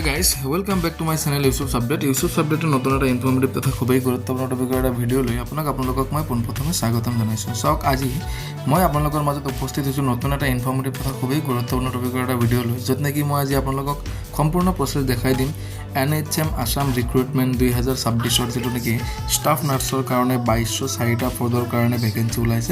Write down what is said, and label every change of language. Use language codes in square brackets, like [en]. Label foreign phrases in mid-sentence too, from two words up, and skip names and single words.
[en] guys, welcome back to my channel Yusuf Update. [as] Yusuf Update নতুন এটা ইনফরমেটিভ তথা খুবই গুৰুত্বপূৰ্ণ টপিকৰ এটা ভিডিঅ' লৈ আপোনালোকক মই পোনপ্ৰথমে স্বাগতম জনাইছোঁ। চাওক আজি মই আপোনালোকৰ মাজত উপস্থিত হৈছোঁ নতুন এটা ইনফরমেটিভ তথা খুবই গুৰুত্বপূৰ্ণ টপিকৰ এটা ভিডিঅ' লৈ, য'ত নেকি মই আজি আপোনালোকক সম্পূৰ্ণ প্ৰচেছ দেখাই দিম। NHM Assam ৰিক্ৰুটমেণ্ট 2026 যেটো নেকি [en] staff nurse [as] কাৰণে 2204টা পদৰ কাৰণে ভেকেন্সি ওলাইছে।